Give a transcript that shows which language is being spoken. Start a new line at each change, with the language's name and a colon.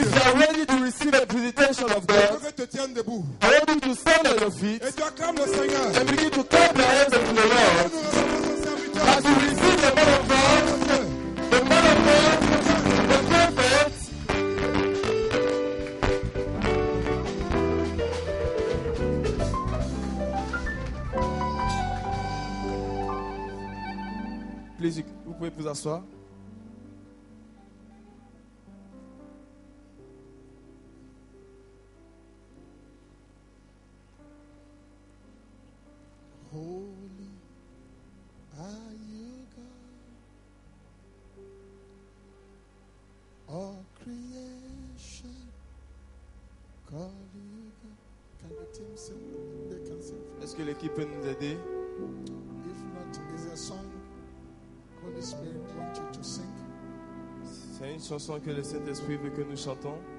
English: if you are ready to receive a visitation of
French: je veux
English: God,
French: que tu te tiennes debout
English: I want you to stand on your feet
French: et tu acclames le Seigneur.
English: and begin to clap your hands unto the Lord.
French: Nous recevons son serviteur.
English: As you receive the man of God, the man of God, the prophet, please,
French: vous pouvez vous asseoir.
English: Holy are you, God. All creation call you God. Can the team sing? They can sing.
French: Est-ce que l'équipe peut nous aider?
English: If not, is a song Holy Spirit wants you to sing.
French: C'est une chanson que le Saint-Esprit veut que nous chantons.